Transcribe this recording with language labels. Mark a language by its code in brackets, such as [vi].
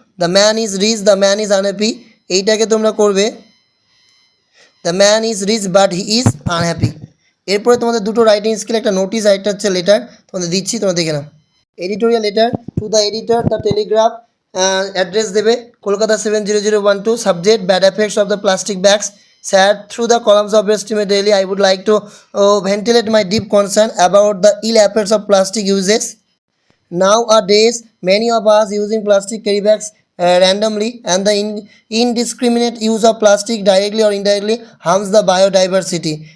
[en] The man is rich, the man is unhappy. [bn] এইটাকে তোমরা করবে [en] the man is rich but he is unhappy. [bn] এরপরে তোমাদের দুটো রাইটিং স্কিল, একটা নোটিস আর একটা হচ্ছে লেটার তোমাদের দিচ্ছি, তোমরা দেখে নাও। [en] Editorial letter to the editor the Telegraph, address দেবে Kolkata 70012, subject bad effects of the plastic bags, sir through the columns of estimate daily I would like to ventilate my deep concern about the ill effects of plastic uses. Nowadays, many of us using plastic carry bags randomly, and the indiscriminate use of plastic directly or indirectly harms the biodiversity.